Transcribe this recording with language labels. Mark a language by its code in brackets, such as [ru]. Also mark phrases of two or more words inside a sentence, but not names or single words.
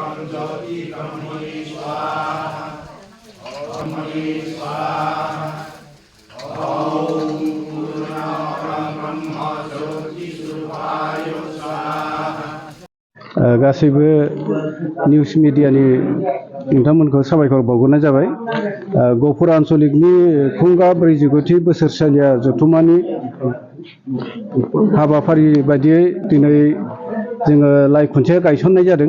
[sa] ज्योति ब्रह्मणि स्वाहा ब्रह्मणि स्वाहा ओम पूर्णमदः ब्रह्म ज्योति स्वरूपाय स्वाहा। [brx] गासैबो निउज मिडियानि नोंथांमोनखौ साबायखर बावहरनाय जाबाय। गहपुर आन्चलिकनि खुंगा 49थि बोसोरसालिया जथुम्मानि हाबाफारि बायदियै दिनै जोङो लाइ खुन्थिया गायसननाय जादों।